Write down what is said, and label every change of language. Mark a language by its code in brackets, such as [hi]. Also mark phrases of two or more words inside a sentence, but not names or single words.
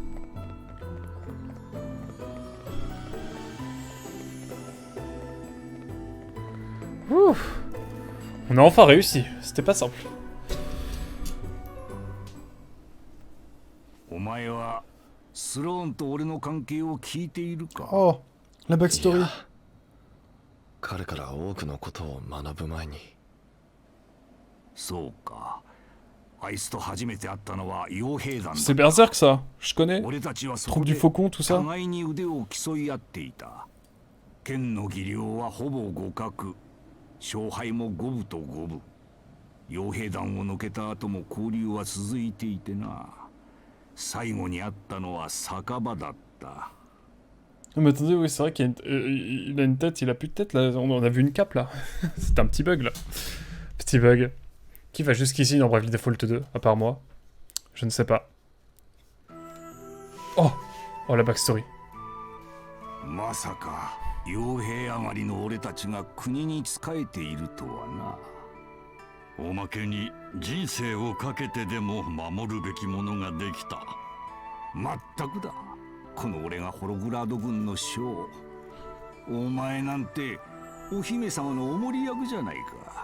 [fr] Ouf. On a enfin réussi. C'était pas simple. Oh, la backstory. [ja] 彼から多くのことを学ぶ前に。そうか。あいつと初めて会ったのは傭兵団だ。 [fr] C'est Berserk ça, je connais. [ja] 俺たちはそ [fr] Troupe [ja] こ [fr] du [ja] で [fr] Faucon, tout ça. [ja] 互いに腕を競い合っていた。剣の技量はほぼ互角。勝敗も五分と五分。傭兵団を抜けた後も交流は続いていてな。最後に会ったのは酒場だった。 [fr] Mais attendez, oui, c'est vrai qu'il a une tête, il a plus de tête là. On a vu une cape là. C'est un petit bug là. Petit bug. Qui va jusqu'ici dans Bravely Default 2, à part moi? Je ne sais pas. Oh! Oh, la backstory. [ja] まさか傭兵上がりの俺たちが国に仕えているとはな。おまけに人生をかけてでも守るべきものができた。まったくだ。この俺がホログラード軍の将。お前なんてお姫様のお守り役じゃないか。